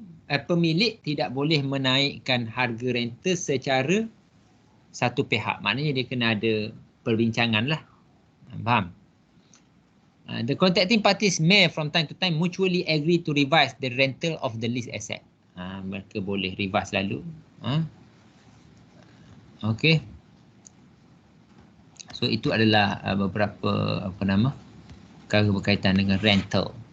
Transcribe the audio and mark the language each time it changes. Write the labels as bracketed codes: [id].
[ms] Pemilik tidak boleh menaikkan harga rental secara satu pihak. Maknanya dia kena ada perbincangan lah. Faham? [en] The contracting parties may from time to time mutually agree to revise the rental of the lease asset. [ms] Mereka boleh revise lalu. Okay. So itu adalah beberapa perkara berkaitan dengan rental.